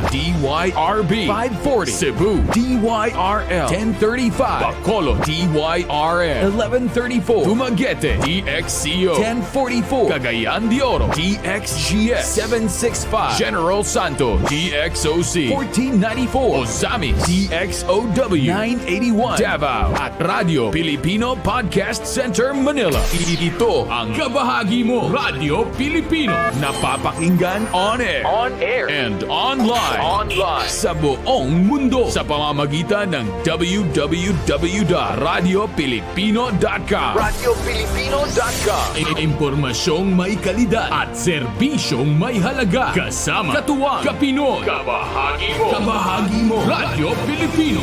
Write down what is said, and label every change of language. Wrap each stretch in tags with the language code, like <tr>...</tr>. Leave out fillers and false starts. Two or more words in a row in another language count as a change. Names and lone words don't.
<tl>DYRB 540, Cebu, DYRL 1035, Bacolod, DYRN 1134, Dumaguete, DXCO 1044, Cagayan de Oro, DXGS 765, General Santos, DXOC 1494, Ozami, DXOW 981, Davao, at Radyo Pilipino Podcast Center, Manila. Ito ang kabahagi mo, Radyo Pilipino. Napapakinggan</tl> <en>on air, and online</en> <tl>sa buong mundo sa pamamagitan ng www.radiopilipino.com. Impormasyong may kalidad at serbisyong may halaga. Kasama, katuwang, kapinoy. Kabahagi mo, Radyo Pilipino.</tl>